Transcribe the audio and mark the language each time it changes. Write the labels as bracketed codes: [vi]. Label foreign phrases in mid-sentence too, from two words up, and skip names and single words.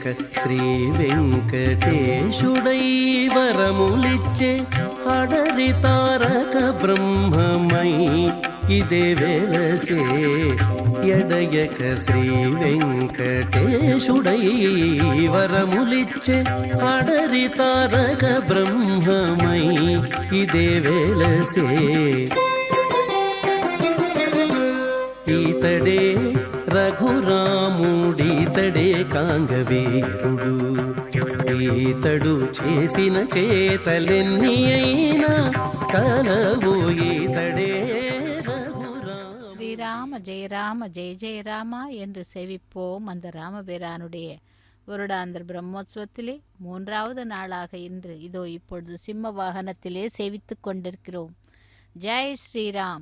[te] శ్రీ వెంకటేశుడై వరములిచ్చే అడరి తారక బ్రహ్మమై ఇదే వెలసే ఎడయక శ్రీ వెంకటేశుడై వరములిచ్చే అడరి తారక బ్రహ్మమై ఇదే వెలసే ఈతడే రఘురాముడితడే కాంగవీరుడు ఈతడు చేసిన చేతలెన్ని అయినా కలవు ఈతడే [ta] ஸ்ரீராம ஜெய ராம ஜெய ஜெய ராமா என்று செவிப்போம் அந்த ராமபிரானுடைய வருடாந்திர பிரம்மோற்சவத்திலே 3வது நாளாக இன்று இதோ இப்பொழுது சிம்ம வாகனத்திலே சேவித்துக் கொண்டிருக்கிறோம். ஜெய் ஸ்ரீராம்.